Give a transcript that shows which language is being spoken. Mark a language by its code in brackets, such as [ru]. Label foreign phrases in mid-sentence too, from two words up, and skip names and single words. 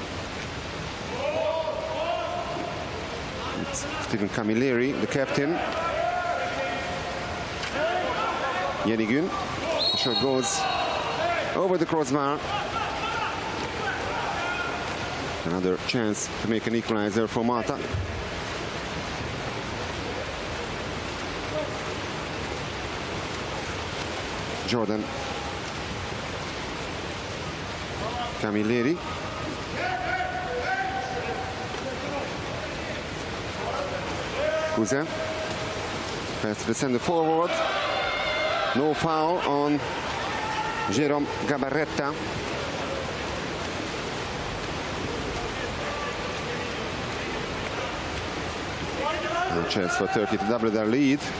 [en] It's Stephen Camilleri, the captain. Yenigün. The shot goes over the crossbar. Another chance to make an equalizer for Malta. Jordan. Camilleri. Cousin. Pass to the center forward. No foul on Jérôme Gabarreta. A chance for Turkey to double their lead.